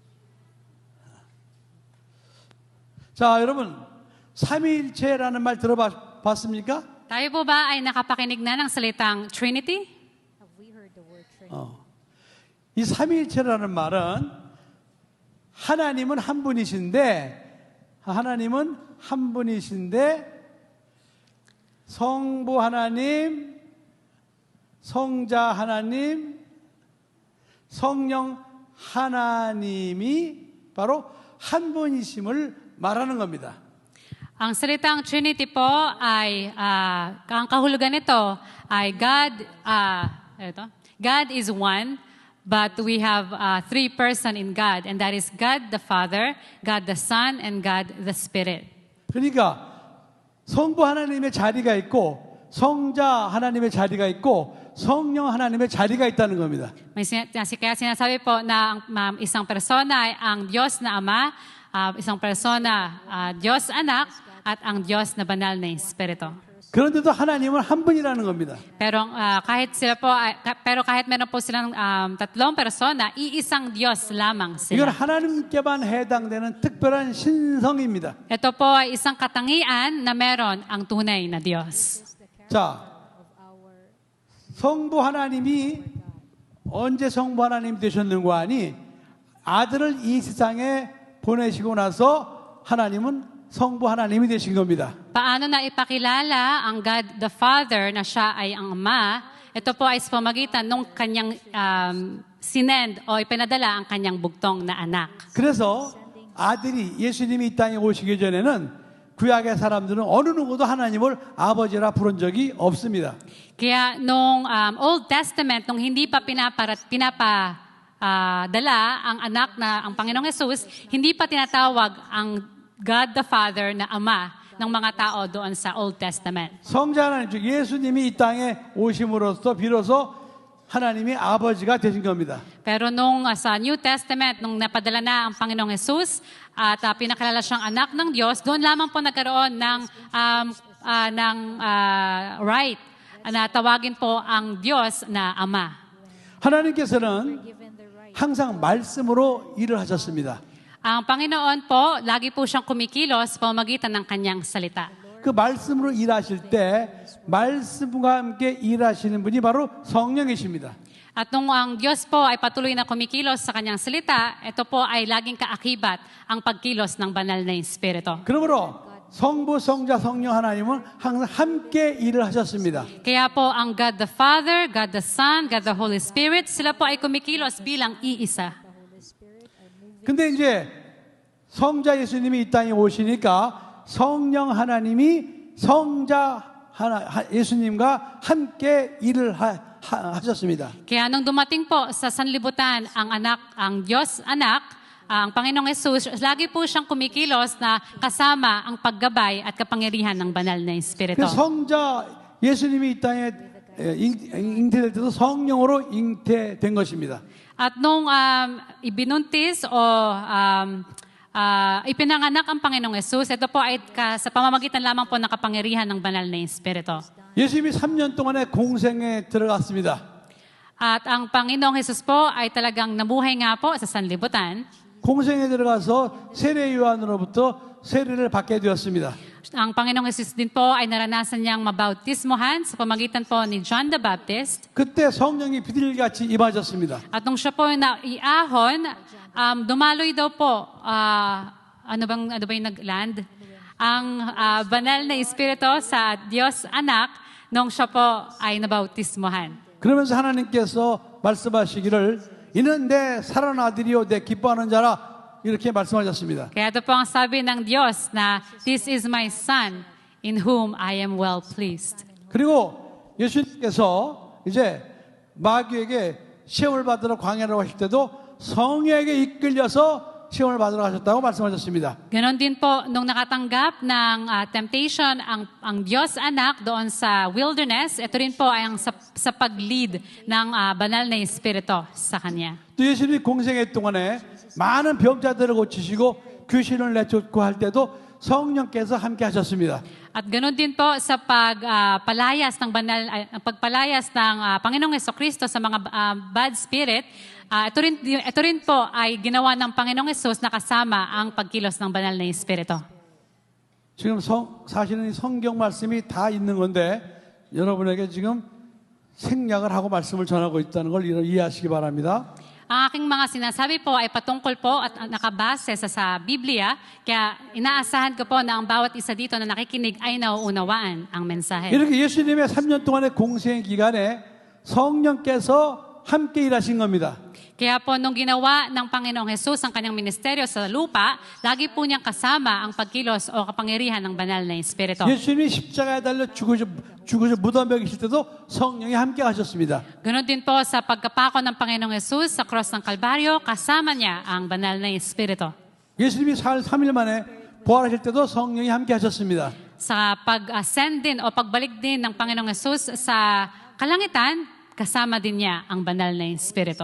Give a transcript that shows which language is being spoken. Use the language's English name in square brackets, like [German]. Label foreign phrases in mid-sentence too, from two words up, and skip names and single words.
[Korean] 자 여러분 삼위일체라는 말 들어봤습니까? [Filipino] Tayo po ba ay nakapakinig na ng salitang Trinity? [Korean] 이 삼위일체라는 말은 하나님은 한 분이신데 성부 하나님, 성자 하나님, 성령 하나님이 바로 한 분이심을 말하는 겁니다. [Filipino] Ang salitang Trinity po ay, ang kahulugan nito ay [English] God is one, but we have three persons in God, and that is God the Father, God the Son, and God the Spirit. [Korean] 그러니까 성부 하나님의 자리가 있고 성자 하나님의 자리가 있고 성령 하나님의 자리가 있다는 겁니다. [Filipino] Kaya sinasabi po na ang isang persona ay ang Diyos na Ama, isang persona Diyos Anak, at ang Diyos na banal na Espiritu. [Korean] 그런데도 하나님은 한 분이라는 겁니다. [Filipino] Pero kahit meron po silang tatlong persona, iisang Diyos lamang [Korean] 이건 [Filipino] sila. [Korean] 하나님께만 해당되는 특별한 신성입니다. [Filipino] Ito po ay isang katangian na meron ang tunay na Diyos. [Korean] 자, 성부 하나님이 언제 성부 하나님 되셨는가 하니 아들을 이 세상에 보내시고 나서 하나님은 성부 하나님이 되신 겁니다. [Filipino] Paano na ipakilala ang [English] God the Father [Filipino] na siya ay ang Ama? Ito po ay sa pamagitan ng kanyang sinend o ipinadala ang kanyang bugtong na anak. [Korean] 그래서 아들이 예수님이 이 땅에 오시기 전에는 구약의 사람들은 어느 누구도 하나님을 아버지라 부른 적이 없습니다. [Filipino] Kaya nung [English] Old Testament, [Filipino] nung hindi pa pinapadala ang anak na ang Panginoong Hesus, hindi pa tinatawag ang [English] God the Father [Filipino] na Ama ng mga tao doon sa [English] Old Testament. [Korean] 성자 하나님 즉 예수님이 이 땅에 오심으로써 비로소 하나님이 아버지가 되신 겁니다. [Filipino] Pero nung sa [English] New Testament, [Filipino] nung napadala na ang Panginoong Hesus at pinakilala siyang anak ng Diyos, doon lamang po nagkaroon ng right na tawagin po ang Diyos na Ama. [Korean] 하나님께서는 항상 말씀으로 일을 하셨습니다. [Filipino] Ang Panginoon po, lagi po siyang kumikilos sa pamamagitan ng kanyang salita. [Korean] 그 말씀으로 일하실 때 말씀과 함께 일하시는 분이 바로 성령이십니다. [Filipino] At nung ang Diyos po ay patuloy na kumikilos sa kanyang salita, ito po ay laging kaakibat ang pagkilos ng banal na Espiritu. [Korean] 그러므로 성부, 성자, 성령 하나님은 항상 함께 일을 하셨습니다. [Filipino] Kaya po ang [English] God the Father, God the Son, God the Holy Spirit, [Filipino] sila po ay kumikilos bilang iisa. [Korean] 근데 이제 성자 예수님이 이 땅에 오시니까 성령 하나님이 성자 예수님과 함께 일을 하셨습니다. [Filipino] Kaya nung dumating po sa sanlibutan ang Diyos Anak, ang Panginoong Jesus, lagi po siyang kumikilos na kasama ang paggabay at kapangyarihan ng banal na Espiritu. [Korean] 그 성자 예수님이 이 땅에 잉태될 때도 성령으로 잉태된 것입니다. [Filipino] At nung ibinuntis o ipinanganak ang Panginoong Jesus, ito po ay sa pamamagitan lamang po ng kapangyarihan ng banal na Espiritu. [Korean] 예수님이 3년 동안의 공생에 들어갔습니다. [Filipino] At ang Panginoong Jesus po ay talagang nabuhay nga po sa sanlibutan. [Korean] 공생에 들어가서 세례 요한으로부터 세례를 받게 되었습니다. [Filipino] Ang Panginoong Jesus din po ay naranasan niyang mabautismohan sa pamagitan po ni John the Baptist. [Korean] 그때 성령이 비둘기같이 임하셨습니다. [Filipino] At nung siya po na iahon, dumaloy daw po, ano ba yung nag-land? Ang banal na Espiritu sa Diyos Anak nung siya po ay nabautismohan. [Korean] 그러면서 하나님께서 말씀하시기를 이는 내 사랑하는 아들이요 내 기뻐하는 자라 이렇게 말씀하셨습니다. [Filipino] Kaya ito po ang sabi ng Diyos na, [English] This is my Son, in whom I am well pleased. [Korean] 그리고 예수님께서 이제 마귀에게 시험을 받으러 광야로 가실 때도 성령에게 이끌려서 시험을 받으러 가셨다고 말씀하셨습니다. [Filipino] Ganon din po, nung nakatanggap ng temptation ang Diyos Anak doon sa wilderness, ito rin po ay ang sa pag-lead ng banal na Espiritu sa Kanya. [Korean] 또 예수님이 공생애 동안에 많은 병자들을 고치시고 귀신을 내쫓고 할 때도 성령께서 함께 하셨습니다. [Filipino] At ganoon din po sa pagpalayas ng pagpalayas ng Panginoong Jesucristo sa mga [English] bad spirit, [Filipino] ito rin po ay ginawa ng Panginoong Jesus na kasama ang pagkilos ng banal na Espiritu. [Korean] 지금 사실은 이 성경 말씀이 다 있는 건데 여러분에게 지금 생략을 하고 말씀을 전하고 있다는 걸 이해하시기 바랍니다. [Filipino] Ang aking mga sinasabi po ay patungkol po at nakabase sa Biblia, kaya inaasahan ko po na ang bawat isa dito na nakikinig ay nauunawaan ang mensahe. [Korean] 이렇게 예수님의 3년 동안의 공생 기간에 성령께서 함께 일하신 겁니다. [Filipino] Kaya po nung ginawa ng Panginoong Jesus ang kanyang ministeryo sa lupa, lagi po niyang kasama ang pagkilos o kapangyarihan ng banal na Espiritu. [Korean] 예수님이 십자가에 달려 죽으셔 무덤에 계실 때도 성령이 함께 하셨습니다. [Filipino] Ganon din po sa pagkapako ng Panginoong Jesus sa cross ng Kalbaryo, kasama niya ang banal na Espiritu. [Korean] 예수님이 3일 만에 부활하실 때도 성령이 함께 하셨습니다. [Filipino] Sa pag-ascend din o pagbalik din ng Panginoong Jesus sa kalangitan, kasama din niya ang banal na Espiritu.